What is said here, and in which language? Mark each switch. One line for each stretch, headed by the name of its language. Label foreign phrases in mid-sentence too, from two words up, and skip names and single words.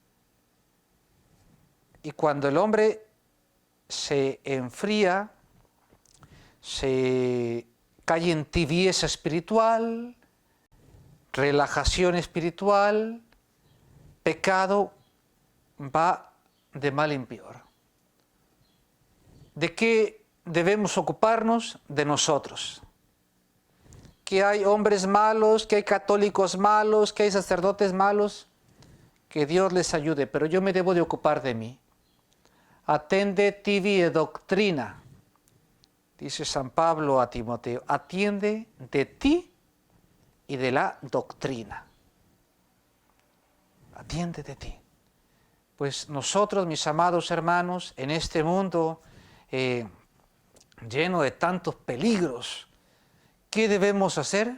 Spanish: Y cuando el hombre se enfría, se cae en tibieza espiritual, relajación espiritual, pecado, va de mal en peor. ¿De qué debemos ocuparnos? De nosotros. Que hay hombres malos, que hay católicos malos, que hay sacerdotes malos, que Dios les ayude, pero yo me debo de ocupar de mí.
Latin: Atende tibi e doctrina,
Spanish: dice San Pablo a Timoteo, atiende de ti y de la doctrina. Atiende de ti. Pues nosotros, mis amados hermanos, en este mundo lleno de tantos peligros, ¿qué debemos hacer?